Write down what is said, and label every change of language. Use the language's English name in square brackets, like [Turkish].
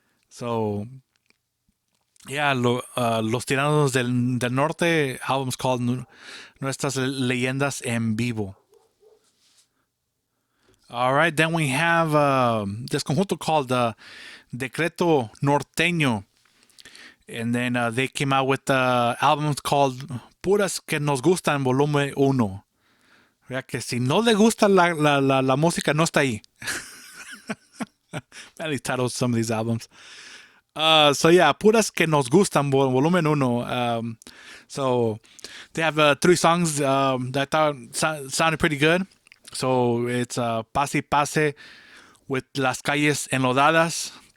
[English] So yeah, Los Tiranos del Norte album's called Nuestras Leyendas en Vivo. All right, then we have this conjunto called Decreto Norteño. And then they came out with albums called Puras que nos gustan volumen 1. [Spanish] Vea que si no le gusta la música, no está ahí. [English] He titled some of these albums. So yeah, Puras que nos gustan volumen 1. So they have 3 songs that I thought sounded pretty good. So it's Pase y Pase with Las Calles Enlodadas.